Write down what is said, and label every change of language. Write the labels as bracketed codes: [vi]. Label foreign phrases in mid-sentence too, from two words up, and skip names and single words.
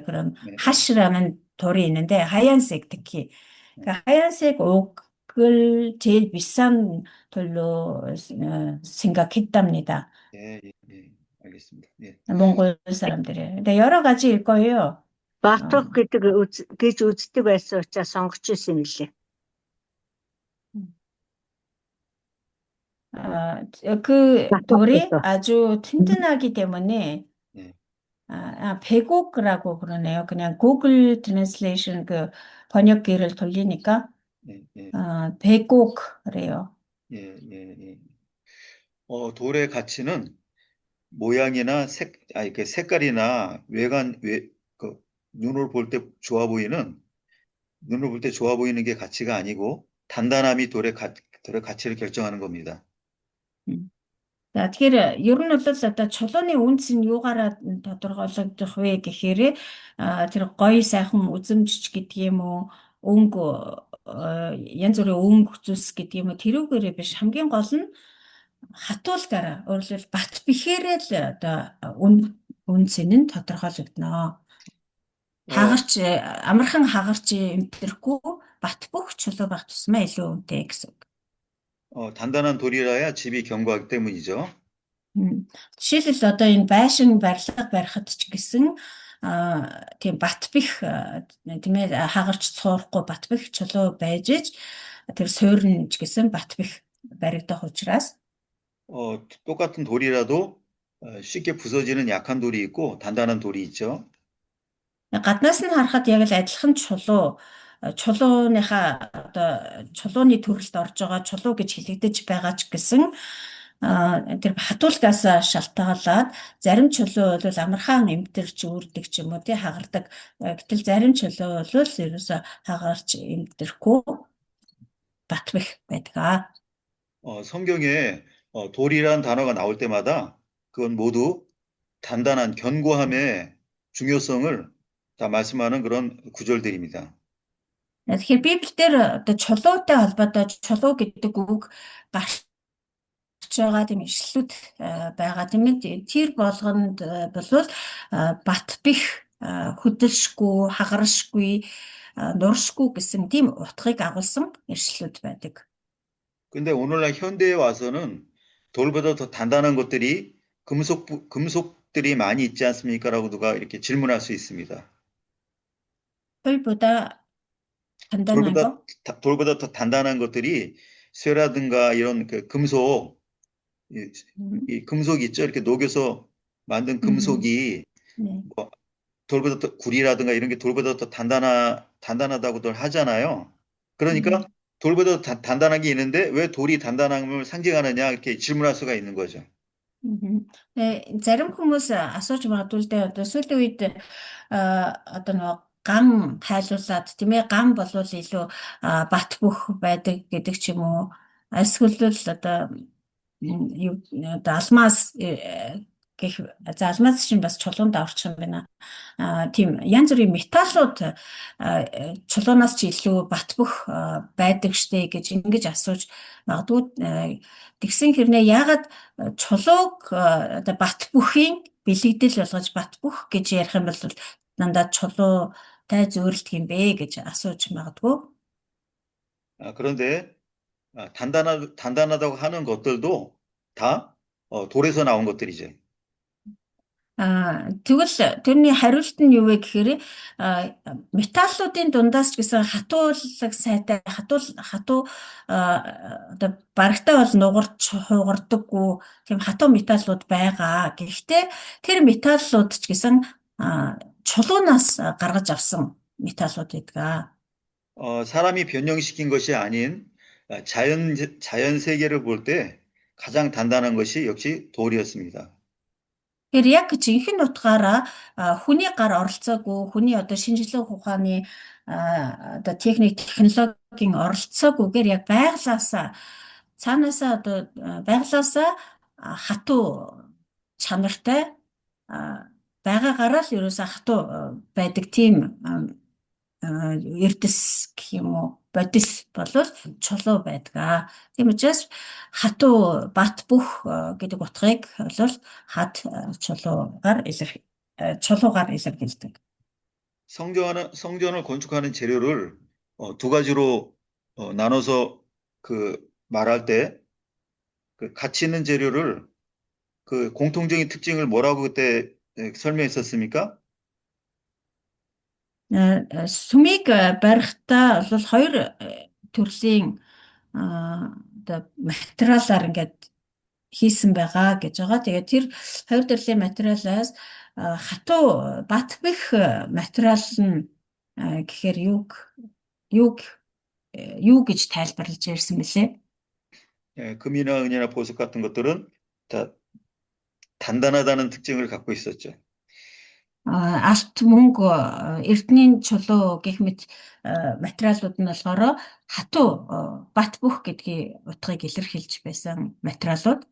[ko] 그런 하시라는 돌이 있는데 하얀색 특히 그 하얀색 옥을 제일 비싼 돌로 생각했답니다. 예, 알겠습니다. 예. 몽골 사람들이. 근데 여러 가지일 거예요. [mn] 바톡 гэж үздэг байсан учраас сонгож ирсэн юм лээ. [ko] 그 돌이 아주 튼튼하기 때문에 백옥이라고 그러네요. 그냥 구글 트랜슬레이션 그 번역기를 돌리니까 백옥이래요. 돌의 가치는 모양이나 색깔이나 눈을 볼 때 좋아 보이는 게 가치가 아니고 단단함이 돌의 가치를 결정하는 겁니다. [mn] За тэгэхээр ер нь бол одоо чулууны үнц нь юугаараа тодорхойлогдох вэ гэхээр тэр гоё сайхан үзэмжч гэдэг юм уу өнгө янз бүрийн өнгө зүйлс гэдэг юм уу тэрүүгээрээ биш хамгийн гол нь хатуулгаараа өөрөлдвөл бат бихээрээ л одоо үнц нь тодорхойлогдно. Хагарч амархан хагарч эмтэрэхгүй бат бүх чулуу байх тусмаа илүү үнэтэй гэсэн үг. [ko] 단단한 돌이라야 집이 견고하기 때문이죠. [mn] Жишээлбэл одоо энэ байшин барилга барихад ч гэсэн тийм бат бэх тийм ээ хагарч цуурахгүй бат бэх чулуу байж иж тэр суурин ч гэсэн бат бэх баригдах учраас [ko] 똑같은 돌이라도 쉽게 부서지는 약한 돌이 있고 단단한 돌이 있죠. [mn] гаднаас нь харахад яг л адилхан чулууныхаа одоо чулууны төрөлд орж байгаа чулуу гэж хэлэгдэж байгаа ч гэсэн тэр хатуулгаас шалтгаалаад зарим чулуу бол амархан эмтэрч үүрдэг ч юм уу тий хагардаг. Гэтэл зарим чулуу бол ерөөсө хагарч эмтэрэхгүй батбэх байдаг. [ko] 성경에 돌이란 단어가 나올 때마다 그건 모두 단단한 견고함의 중요성을 다 말씀하는 그런 구절들입니다. [mn] Тэгэхээр Библиэлд одоо чулуутай холбоотой чулуу гэдэг үг гарч байгаа тийм ишлүүд байгаа тийм ээ. Тэр болгонд бол бат бэх хөдөлшгүй, хагаршгүй, нуршгүй гэсэн тийм утгыг агуулсан ишлүүд байдаг. [ko] 근데 오늘날 현대에 와서는 돌보다 더 단단한 것들이 금속들이 많이 있지 않습니까? 라고 누가 이렇게 질문할 수 있습니다. 돌보다 단단한 거? 돌보다 더 단단한 것들이 쇠라든가 이런 그 금속, 이 금속 있죠? 이렇게 녹여서 만든 금속이 뭐 돌보다 더 구리라든가 이런 게 돌보다 더 단단하다고들 하잖아요. 그러니까 돌보다 더 단단한 게 있는데 왜 돌이 단단함을 상징하느냐 이렇게 질문할 수가 있는 거죠. [mn] Зарим хүмүүс асууж магадгүй л дээ одоо сүүлийн үед одоо нөгөө гам тайлуулаад тийм ээ гам болвол илүү бат бөх байдаг гэдэг ч юм уу эсвэл одоо алмаз гэх за алмаз чинь бас чулуунд орчих юм байна. Тийм янз бүрийн металлууд чулуунаас ч илүү бат бөх байдаг штэ гэж ингэж асууж магадгүй тэгсэн хэрнээ яагаад чулууг одоо бат бүхийн бэлэгдэл болгож бат бүх гэж ярих юм бол дандаа чулуутай зөөрөлдөх юм бэ гэж асууж магадгүй. [ko] 그런데 단단하다고 하는 것들도 다 돌에서 나온 것들이죠. [mn] Тэгвэл тэрний хариулт нь юу вэ гэхээр металлуудын дундаас ч гэсэн хатуулаг сайтай хатуу одоо барагтай бол нугарч хугардаггүй тийм хатуу металлууд байгаа. Гэхдээ тэр металлууд ч гэсэн чулуунаас гаргаж авсан металлууд байдаг. [ko] 사람이 변형시킨 것이 아닌 자연 세계를 볼 때 가장 단단한 것이 역시 돌이었습니다. [mn] Тэр яг жинхэнэ утгаараа хүний гар оролцоогүй, хүний одоо шинжилгээ ухааны одоо техник, технологийн оролцоогүйгээр яг цаанаасаа одоо байглаасаа хатуу чанартай байгаагаараа л ерөөсөө хатуу байдаг тийм эрдэс гэх юм уу бодис болвол чулуу байдаг. Тийм учраас хатуу бат бүх гэдэг утгыг бол хад чулуугаар илэрхийлдэг. [ko] 성전을 건축하는 재료를 두 가지로 나눠서 말할 때 그 가치 있는 재료를 그 공통적인 특징을 뭐라고 그때 설명했었습니까? [mn] Сүмийг барихтаа бол хоёр төрлийн одоо материалаар ингээд хийсэн байгаа гэж байгаа. Тэгээд тэр хоёр төрлийн материалаас хатуу бат бэх материал нь гэхээр юу гэж тайлбарлаж ярьсан бэлээ? [ko] 금이나 은이나 보석 같은 것들은 다 단단하다는 특징을 갖고 있었죠. [mn] Алт мөнгө эрдэнийн чулуу гэх мэт материалууд нь болохоор хатуу бат бөх гэдгийг утгыг илэрхийлж байсан материалууд.